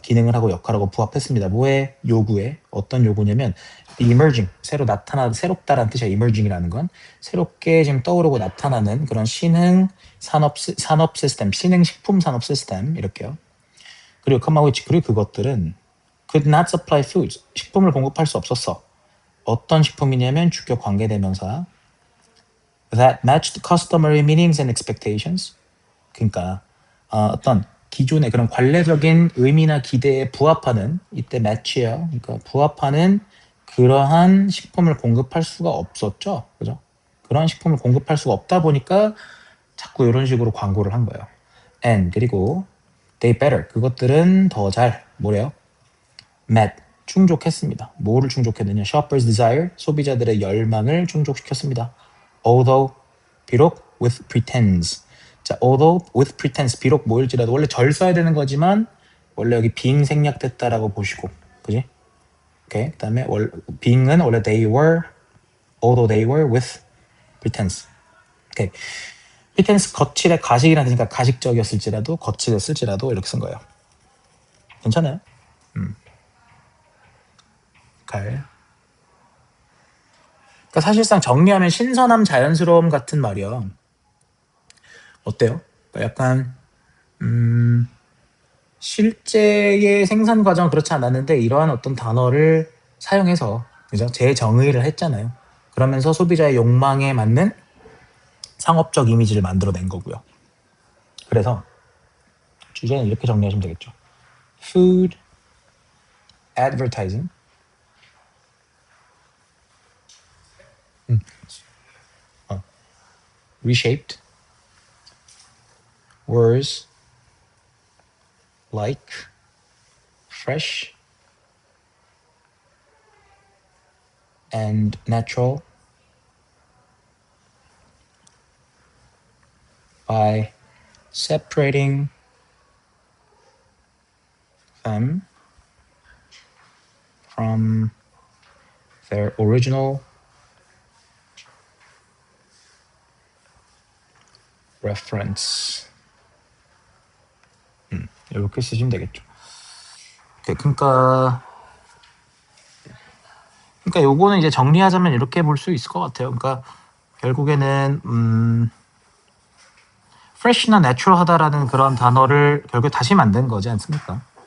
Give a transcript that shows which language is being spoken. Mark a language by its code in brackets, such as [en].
[ko] 기능을 하고 역할하고 부합했습니다. 뭐에? 요구에. 어떤 요구냐면 emerging, 새롭다라는 뜻이야. emerging이라는 건 새롭게 지금 떠오르고 나타나는 그런 신흥 산업 시스템, 신흥 식품 산업 시스템 이렇게요. 그리고 그리고 그것들은 [en] could not supply foods, [ko] 식품을 공급할 수 없었어. 어떤 식품이냐면 주격 관계대명사 [en] that matched customary meanings and expectations. [ko] 그러니까 어떤 기존의 그런 관례적인 의미나 기대에 부합하는 이때 match예요. 그러니까 부합하는 그러한 식품을 공급할 수가 없었죠. 그죠? 그런 식품을 공급할 수가 없다 보니까 자꾸 이런 식으로 광고를 한 거예요. And 그리고 [en] they better [ko] 그것들은 더 잘 뭐래요? met 충족했습니다. 뭐를 충족했느냐? [en] Shoppers' desire [ko] 소비자들의 열망을 충족시켰습니다. Although 비록 [en] with pretense [ko] 자, [en] although with pretense [ko] 비록 뭐일지라도 원래 절 써야 되는 거지만 원래 여기 being 생략됐다라고 보시고 그지? 오케이. 그다음에 being은 원래 [en] they were although they were with pretense. [ko] 오케이. pretense 거칠의 가식이라는 뜻이니까 가식적이었을지라도 거칠했을지라도 이렇게 쓴 거예요. 괜찮아요? 그러니까 사실상 정리하면 신선함, 자연스러움 같은 말이야. 어때요? 약간 실제의 생산 과정은 그렇지 않았는데 이러한 어떤 단어를 사용해서 그죠? 재정의를 했잖아요. 그러면서 소비자의 욕망에 맞는 상업적 이미지를 만들어낸 거고요. 그래서 주제는 이렇게 정리하시면 되겠죠. [en] Food advertising reshaped words like fresh and natural by separating them from their original reference. [ko] 이렇게 쓰시면 되겠죠. 그러니까 요거는 이제 정리하자면 이렇게 볼 수 있을 것 같아요. 그러니까 결국에는 fresh나 natural하다라는 그런 단어를 결국 다시 만든 거지 않습니까?